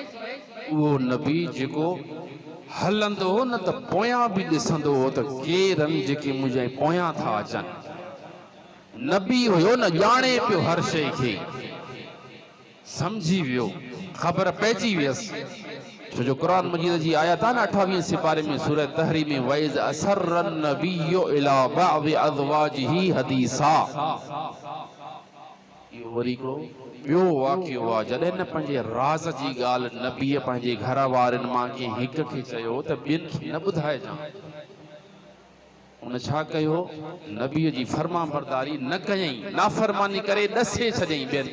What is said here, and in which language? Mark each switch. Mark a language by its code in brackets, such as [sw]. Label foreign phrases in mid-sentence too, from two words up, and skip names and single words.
[sd] उहो नबी जेको हलंदो हो न त पोयां बि ॾिसंदो हो त केरनि जेके मुंहिंजे पोयां था अचनि। नबी हुयो न, ॼाणे पियो हर शइ खे, समझी वियो, ख़बर पइजी वियसि। छो जो क़ुरान मजीद जी आयत आहे न 28वें सिपारे में सूरह तहरीम में, [ar] وإذ أسر النبي إلى بعض أزواجه حديثا. [sd] इहो वरी को ॿियो वाक़ियो आहे, जॾहिं न पंहिंजे राज़ जी ॻाल्हि नबीअ पंहिंजे घर वारनि मां कंहिं हिक खे चयो त ॿियनि खे न ॿुधाइजां। उन छा कयो, नबीअ जी फर्मा बरदारी न कयईं, नाफ़रमानी करे ॾसे छॾियईं ॿियनि।